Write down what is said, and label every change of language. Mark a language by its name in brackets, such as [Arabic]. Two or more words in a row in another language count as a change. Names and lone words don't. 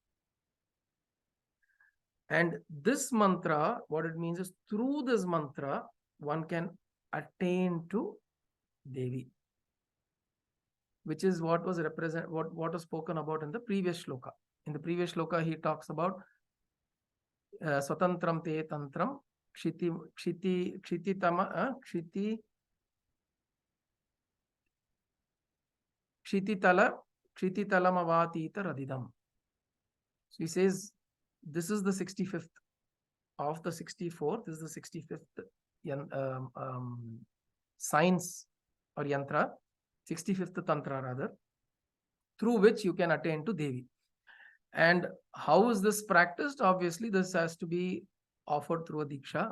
[English] And this mantra, what it means is, through this mantra, one can attain to Devi, which is what was what was spoken about in the previous shloka. In the previous shloka, he talks about [Sanskrit] स्वतन्त्रं ते तन्त्रं क्षितितलमवति रदिदम्. [English] So he says, this is the 65th of the 64th. This is the 65th science or yantra, 65th tantra rather, through which you can attain to Devi. And how is this practiced? Obviously, this has to be offered through a diksha.